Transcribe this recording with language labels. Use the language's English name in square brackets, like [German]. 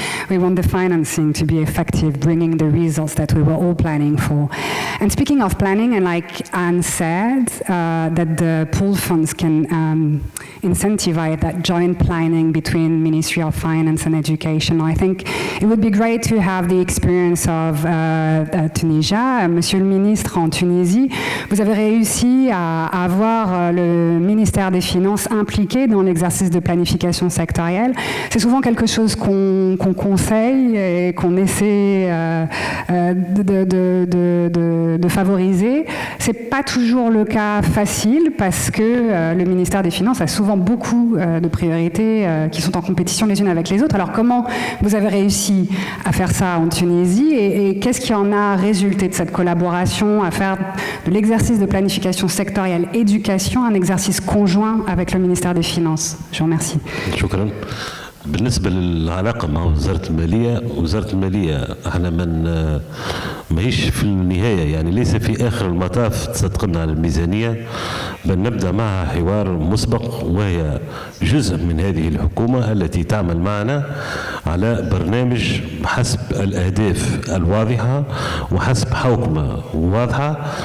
[English] We want the financing to be effective, bringing the results that we were all planning for. And speaking of planning, and like Anne said, that the pool funds can incentivize that joint planning between Ministry of Finance and Education. I think it would be great to have the experience of Tunisia. [French] Monsieur le ministre, en Tunisie, vous avez réussi à avoir le ministère des Finances impliqué dans l'exercice de planification sectorielle. C'est souvent quelque chose qu'on conseille et qu'on essaie de favoriser. C'est pas toujours le cas facile parce que le ministère des Finances a souvent beaucoup de priorités qui sont en compétition les unes avec les autres. Alors comment vous avez réussi à faire ça en Tunisie et qu'est-ce qui en a résulté de cette collaboration à faire de l'exercice de planification sectorielle éducation un exercice conjoint avec le ministère des Finances? Je vous remercie. [Arabic] شكرا. بالنسبة للعلاقة مع وزارة المالية احنا ماهيش في النهاية، يعني ليس في آخر المطاف تصدقنا على الميزانية، بل نبدأ معها حوار مسبق، وهي جزء من هذه الحكومة التي تعمل معنا على برنامج حسب الأهداف الواضحة وحسب حوكمة واضحة.